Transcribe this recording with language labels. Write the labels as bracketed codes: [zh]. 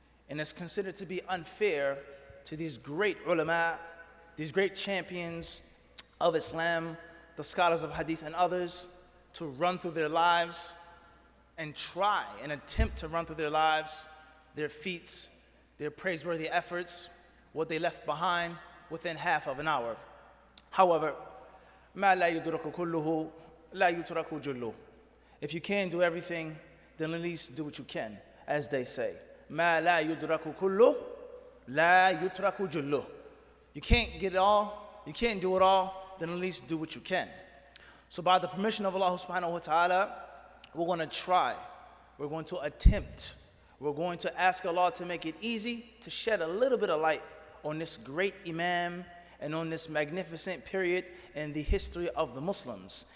[en] And it's considered to be unfair to these great ulama, these great champions of Islam, the scholars of Hadith and others, to run through their lives and try and attempt to run through their lives, their feats, their praiseworthy efforts, what they left behind within half of an hour. [ar] However, مَا لَا يُدْرَكُ كُلُّهُ لَا يُتْرَكُ جُلُّهُ. [en] If you can't do everything, then at least do what you can, as they say. [ar] مَا لَا يُدْرَكُ كُلُّهُ لَا يُتْرَكُ جُلُّهُ. [en] You can't get it all, you can't do it all, then at least do what you can. So by the permission of Allah subhanahu wa ta'ala, we're going to try, we're going to attempt, we're going to ask Allah to make it easy to shed a little bit of light on this great Imam and on this magnificent period in the history of the Muslims.